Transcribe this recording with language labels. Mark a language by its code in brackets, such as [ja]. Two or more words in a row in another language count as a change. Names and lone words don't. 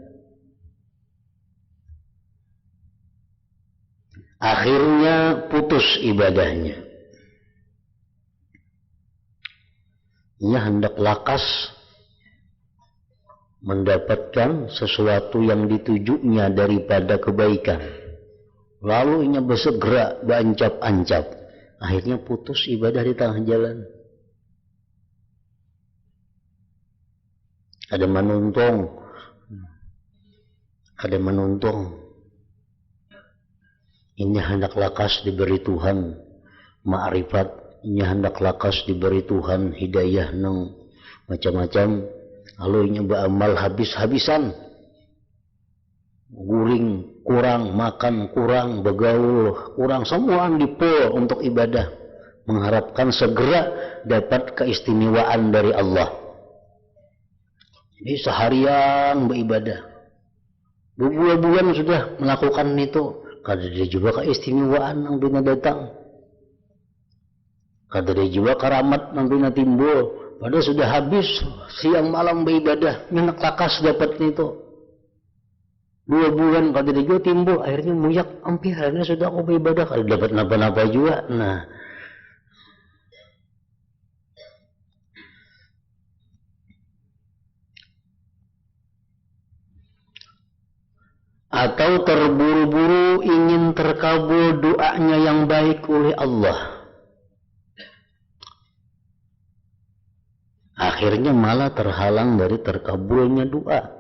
[bjn] Akhirnya putus ibadahnya. Ia hendak lakas mendapatkan sesuatu yang ditujunya daripada kebaikan. Lalu ia bersegera berancap-ancap. Akhirnya putus ibadah di tengah jalan. Ada menuntung. Ini hendak lakas diberi Tuhan ma'rifat, ini hendak lakas diberi Tuhan hidayah nang macam-macam. Lalu ini beramal habis-habisan, guring kurang, makan kurang, begaul kurang, semua dipul untuk ibadah, mengharapkan segera dapat keistimewaan dari Allah. Jadi seharian beribadah, berbulan-bulan sudah melakukan itu, kada dia juga keistimewaan yang dunia datang, kada dia juga karamat yang dunia timbul. Padahal sudah habis siang malam beribadah, nyenak lakas dapat itu. 2 bulan kada dia juga timbul, akhirnya muyak, akhirnya sudah aku beribadah, kada dapat napa-napa juga. Nah, atau terburu-buru ingin terkabul doanya yang baik oleh Allah, akhirnya malah terhalang dari terkabulnya doa.